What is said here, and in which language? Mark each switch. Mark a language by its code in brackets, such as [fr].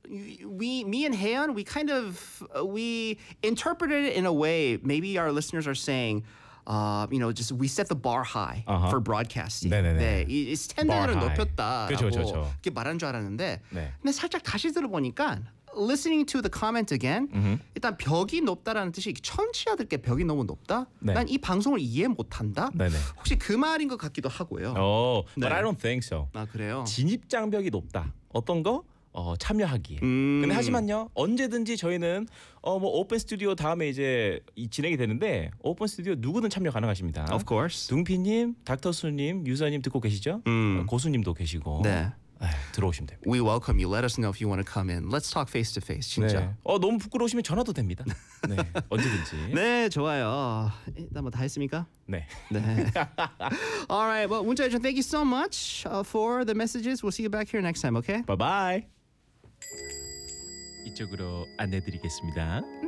[en] Me and Haeyeon, we interpreted it in a way maybe our listeners are saying just we set the bar high for broadcasting. [ko] 네네네. 네, 이 스탠다드를 높였다. 그렇죠. 이렇게 말한 줄 알았는데 네. 근데 살짝 다시 들어보니까 [en] listening to the comment again. [ko] 일단 벽이 높다라는 뜻이 청취자들께 벽이 너무 높다. 네. 난 이 방송을 이해 못 한다. 네네. 혹시 그 말인 것 같기도 하고요. [en] But I don't think so. [ko] 아, 그래요. 진입 장벽이 높다. 어떤 거? 참여하기에. 근데 하지만요. 언제든지 저희는 오픈 스튜디오 다음에 이제 진행이 되는데 오픈 스튜디오 누구든 참여 가능하십니다. [en] Of course. [ko] 둥피님, 닥터수님, 유서님 듣고 계시죠? 고수님도 계시고. 네. 들어오시면 됩니다. [en] We welcome you. Let us know if you want to come in. Let's talk face to face. 진짜. 네. [ko] 너무 부끄러우시면 전화도 됩니다. 네. 언제든지. 네, 좋아요. 일단 뭐 다 했습니까? 네. [en] 네. All right. Well, 문자여정, thank you so much for the messages. We'll see you back here next time, okay? Bye-bye. [ko] 이쪽으로 안내드리겠습니다.